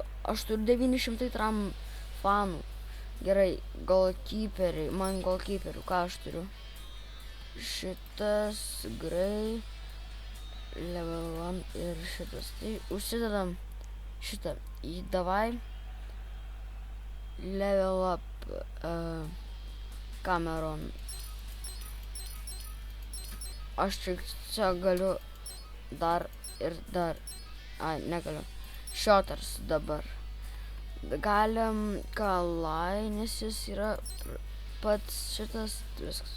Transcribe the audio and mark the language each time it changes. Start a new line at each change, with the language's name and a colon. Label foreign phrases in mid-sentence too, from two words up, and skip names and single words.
Lithuanian: Aš turiu 900 tram fanų. Gerai, golkeeperiai, man golkeeperių, ką aš turiu? Šitas, grey, level 1 ir šitas. Tai užsidedam šitą į davai,
English: level up Cameron.
Lithuanian: Aš čia galiu dar ir dar, negaliu. Shotters dabar. Galim Kalai, nes jis yra pats šitas, viskas.